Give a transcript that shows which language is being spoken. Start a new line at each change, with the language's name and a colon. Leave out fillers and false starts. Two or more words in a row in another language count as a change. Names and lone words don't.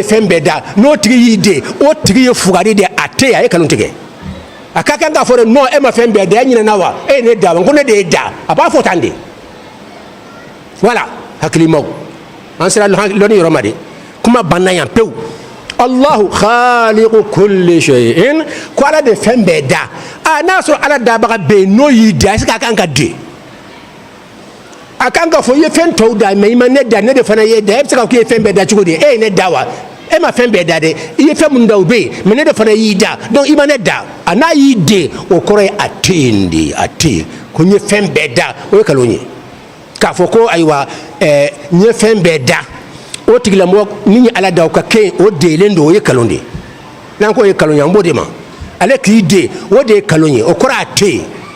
Bambara: fɛn bɛɛ da n'o tigi y'i den o tigi ye fugari de a tɛ a ye kanu tigɛ a ka kan k'a fɔ de non e ma fɛn bɛɛ da e ɲinɛna wa e ye ne da wa ko ne de ye da a b'a fɔ tan de voilà hakilimaw an sera lɔnni yɔrɔ ma de kuma banna yan pewu
Arabic: الله خالق كل شيء
Bambara: ko ala de fɛn bɛɛ da n'a sɔrɔ ala dabaga bɛ yen n'o y'i da
French: est-ce que
Bambara: a kan ka den a kan ka fɔ i ye fɛn tɔw da mais i ma ne da ne de fana ye da e bɛ se ka fɔ k'i ye fɛn bɛɛ da cogo di e ye ne da wa e ma fɛn bɛɛ da dɛ i ye fɛn minnu da o bɛ yen mais ne de fana y'i da donc i ma ne da a n'a y'i den o kɔrɔ ye a tɛ yen de a tɛ yen ko n ye fɛn bɛɛ da o ye nkalon ye k'a fɔ ko ayiwa n ye fɛn bɛɛ da o tigilamɔgɔ ni ye ala da o ka kɛ o deelen don o ye nkalon de ye n'an ko o ye nkalon ye an b'o de ma ale k'i den o de ye nkalon ye o kɔrɔ a tɛ yen